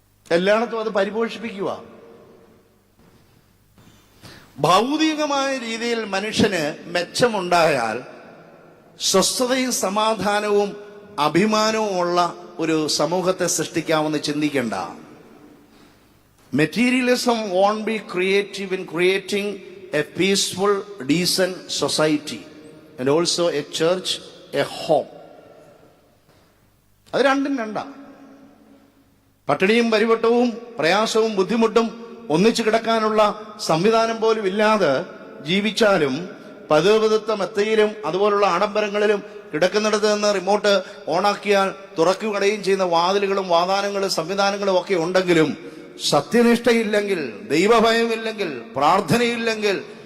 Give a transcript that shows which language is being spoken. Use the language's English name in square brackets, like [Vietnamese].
[Malayalam] എല്ലായിടത്തും അത് പരിപോഷിപ്പിക്കുക. ഭൗതികമായ രീതിയിൽ മനുഷ്യന് മെച്ചമുണ്ടായാൽ സ്വസ്ഥതയും സമാധാനവും അഭിമാനവും ഉള്ള ഒരു സമൂഹത്തെ സൃഷ്ടിക്കാമെന്ന് ചിന്തിക്കേണ്ട. [English] Materialism won't be creative in creating a peaceful, decent society and also a church, a home. [Malayalam] അത് രണ്ടും രണ്ടാ. പട്ടിണിയും പരിവട്ടവും പ്രയാസവും ബുദ്ധിമുട്ടും ഒന്നിച്ചു കിടക്കാനുള്ള സംവിധാനം പോലും ഇല്ലാതെ ജീവിച്ചാലും പതിവ്രത മെത്തയിലും അതുപോലുള്ള ആഡംബരങ്ങളിലും കിടക്കുന്നിടത്ത് നിന്ന് റിമോട്ട് ഓണാക്കിയാൽ തുറക്കുകയും ചെയ്യുന്ന വാതിലുകളും വാതാനങ്ങളും സംവിധാനങ്ങളും ഒക്കെ ഉണ്ടെങ്കിലും സത്യനിഷ്ഠയില്ലെങ്കിൽ, ദൈവഭയമില്ലെങ്കിൽ, പ്രാർത്ഥനയില്ലെങ്കിൽ,